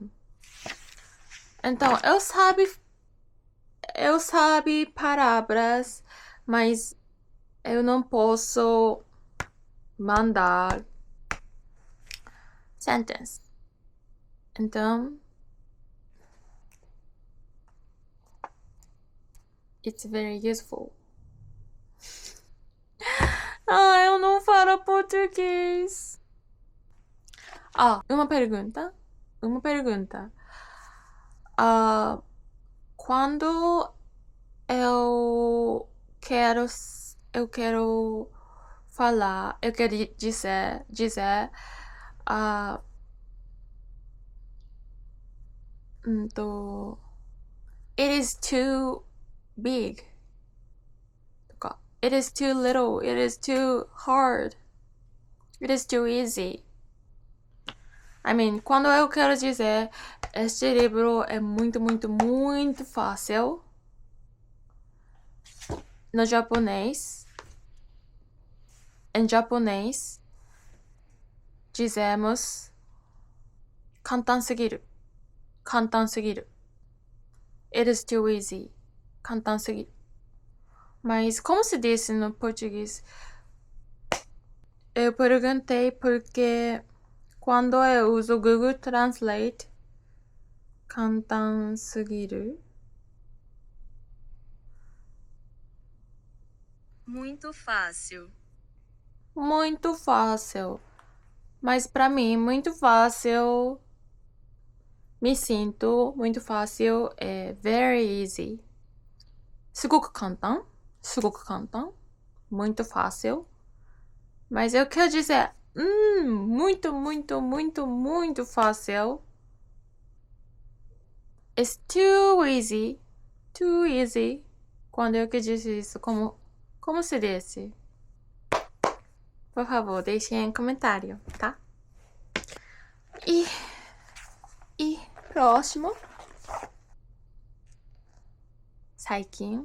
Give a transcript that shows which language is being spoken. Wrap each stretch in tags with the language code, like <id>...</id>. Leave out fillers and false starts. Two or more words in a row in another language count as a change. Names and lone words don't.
<pt>Então, eu sabe palavras, mas eu não posso mandar sentence. Então,</pt> <en>it's very useful.</en> <pt>Eu não falo português. Uma pergunta. Quando eu quero falar, eu quero dizer,</pt> <en>it is too big. It is too little. It is too hard. It is too easy.</en> <pt>Quando eu quero dizer este livro é muito, muito, muito fácil. Em japonês, dizemos</pt> <ja>簡単すぎる.</ja> <en>It is too easy.</en> <ja>簡単すぎる.</ja> <pt>Mas como se disse no português? Eu perguntei porque quando eu uso Google Translate,</pt> <ja>簡単すぎる.</ja> <pt>Muito fácil. Muito fácil. Mas pra mim, muito fácil. Me sinto muito fácil.</pt> <en>É very easy.</en> <ja>すごく簡単.</ja> <pt>Muito fácil. Mas eu quero dizer muito, muito, muito, muito fácil.</pt> <en>It's too easy. Too easy.</en> <pt>Quando eu que disse isso, como se disse? Por favor, deixem em comentário, tá? E próximo.</pt> <ja>最近.</ja>